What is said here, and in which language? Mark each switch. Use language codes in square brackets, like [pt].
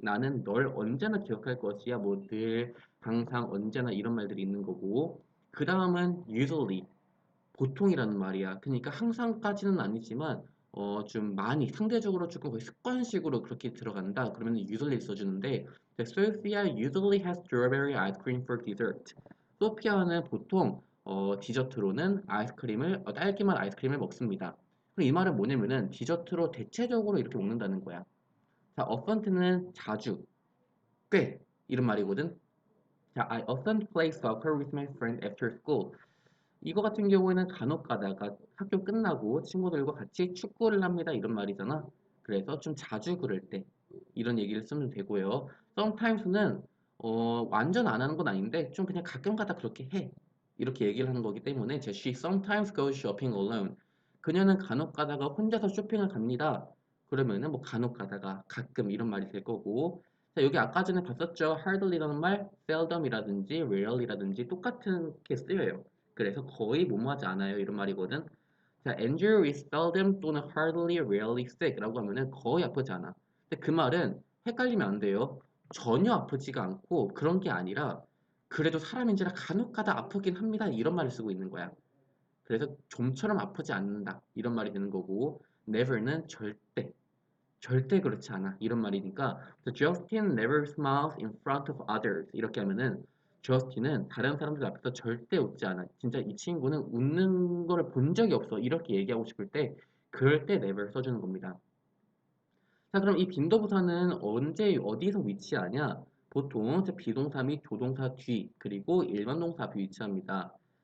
[ko] 나는 널 언제나 기억할 것이야. 뭐 늘 항상 언제나 이런 말들이 있는 거고 그 다음은 usually 보통이라는 말이야. 그러니까 항상까지는 아니지만 좀 많이 상대적으로 조금 거의 습관식으로 그렇게 들어간다. 그러면 [en] usually [ko] 써주는데 [en] Sophia usually has strawberry ice cream for dessert. [ko] 소피아는 보통 디저트로는 딸기맛 아이스크림을 먹습니다. 그럼 이 말은 뭐냐면은 디저트로 대체적으로 이렇게 먹는다는 거야. 자, often는 자주, 꽤 이런 말이거든. [en] 자, I often play soccer with my friend after school. [ko] 이거 같은 경우에는 간혹 가다가 학교 끝나고 친구들과 같이 축구를 합니다. 이런 말이잖아. 그래서 좀 자주 그럴 때 이런 얘기를 쓰면 되고요. sometimes는 완전 안 하는 건 아닌데 좀 그냥 가끔 가다 그렇게 해. 이렇게 얘기를 하는 거기 때문에 [en] she sometimes goes shopping alone. [ko] 그녀는 간혹 가다가 혼자서 쇼핑을 갑니다. 그러면은 뭐 간혹 가다가 가끔 이런 말이 될 거고 자, 여기 아까 전에 봤었죠. hardly라는 말, seldom이라든지 rarely라든지 똑같은 게 쓰여요. 그래서 거의 뭐뭐하지 않아요. 이런 말이거든. 자, [en] Andrew is seldom [ko] 또는 [en] hardly, rarely sick [ko] 라고 하면은 거의 아프지 않아. 근데 그 말은 헷갈리면 안 돼요. 전혀 아프지가 않고 그런 게 아니라 그래도 사람인지라 간혹가다 아프긴 합니다. 이런 말을 쓰고 있는 거야. 그래서 좀처럼 아프지 않는다. 이런 말이 되는 거고 never는 절대 그렇지 않아. 이런 말이니까 [en] Justin never smiles in front of others. [ko] 이렇게 하면은 저스틴은 다른 사람들 앞에서 절대 웃지 않아. 진짜 이 친구는 웃는 거를 본 적이 없어. 이렇게 얘기하고 싶을 때 그럴 때 never 써주는 겁니다. 자, 그럼 이 빈도부사는 언제 어디서 위치하냐? 보통 비동사 및 조동사 뒤 그리고 일반 동사 앞에 위치합니다.